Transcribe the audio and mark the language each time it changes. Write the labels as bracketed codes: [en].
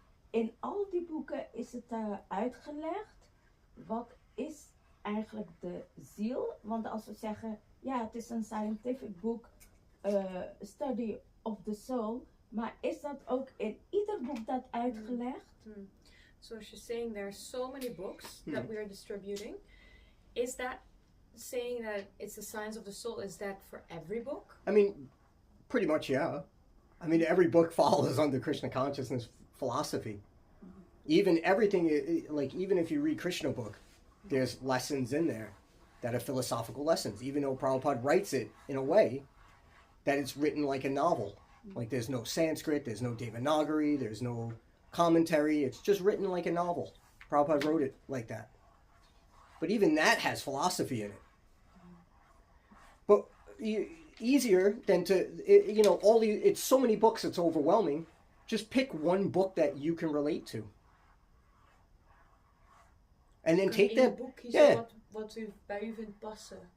[nl] In al die boeken is het uitgelegd wat is eigenlijk de ziel. Want als we zeggen, ja, het is een [en] scientific book, study of the soul, [nl] maar is dat ook in ieder boek dat uitgelegd? [en] So she's saying there are so many books that we are distributing. Is that saying that it's the science of the soul? Is that for every book? I mean, pretty much, yeah. I mean, every book follows under Krishna consciousness philosophy. Even everything, like even if you read Krishna book, there's lessons in there that are philosophical lessons, even though Prabhupada writes it in a way that it's written like a novel. Like there's no Sanskrit, there's no Devanagari, there's no commentary. It's just written like a novel. Prabhupada wrote it like that. But even that has philosophy in it. But easier than to, it's so many books, it's overwhelming. Just pick one book that you can relate to. [nl] En dan [en] take that. [nl] Boek kiezen wat u bij u vindt passen.